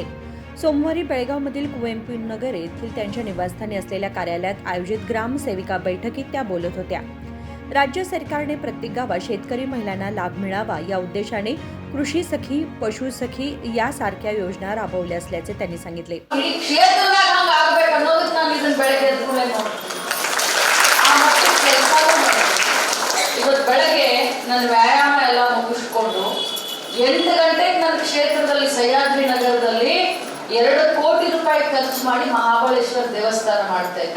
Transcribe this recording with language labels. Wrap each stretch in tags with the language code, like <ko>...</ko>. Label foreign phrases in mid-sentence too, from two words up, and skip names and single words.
<mr>सोमवारी बेळगावमधील कुवेंपू नगर येथील त्यांच्या निवासस्थानी असलेल्या कार्यालयात आयोजित ग्रामसेविका बैठकीत त्या बोलत होत्या. राज्य सरकारने प्रत्येक गावात शेतकरी महिलांना लाभ मिळावा या उद्देशाने कृषी सखी, पशु सखी यासारख्या योजना राबवल्या असल्याचे त्यांनी सांगितले.</mr> <kn>ಇವತ್ತು ಬೆಳಗ್ಗೆ ನನ್ನ ವ್ಯಾಯಾಮ ಎಲ್ಲ ಮುಗಿಸ್ಕೊಂಡು 8 ಗಂಟೆಗೆ ನನ್ನ ಕ್ಷೇತ್ರದಲ್ಲಿ ಸಹ್ಯಾದ್ರಿ ನಗರದಲ್ಲಿ 2 ಕೋಟಿ ರೂಪಾಯಿ ಖರ್ಚು ಮಾಡಿ ಮಹಾಬಲೇಶ್ವರ ದೇವಸ್ಥಾನ ಮಾಡ್ತಾ ಇದ್ದೆ.</kn>